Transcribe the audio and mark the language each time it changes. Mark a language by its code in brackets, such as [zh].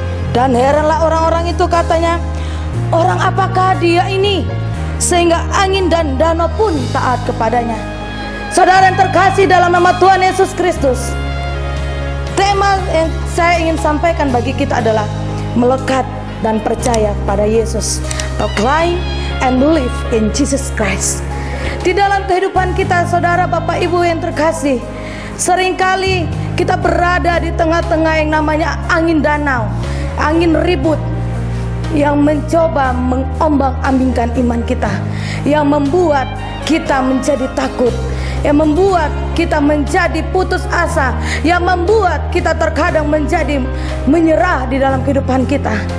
[id] Dan heranlah orang-orang itu, katanya, orang apakah dia ini, sehingga angin dan danau pun taat kepadanya. Saudara yang terkasih dalam nama Tuhan Yesus Kristus, tema yang saya ingin sampaikan bagi kita adalah melekat dan percaya pada Yesus. [en] Cling and believe in Jesus Christ. [id] Di dalam kehidupan kita, saudara Bapak Ibu yang terkasih, seringkali kita berada di tengah-tengah yang namanya angin danau, angin ribut, yang mencoba mengombang-ambingkan iman kita, yang membuat kita menjadi takut, yang membuat kita menjadi putus asa, yang membuat kita terkadang menjadi menyerah di dalam kehidupan kita.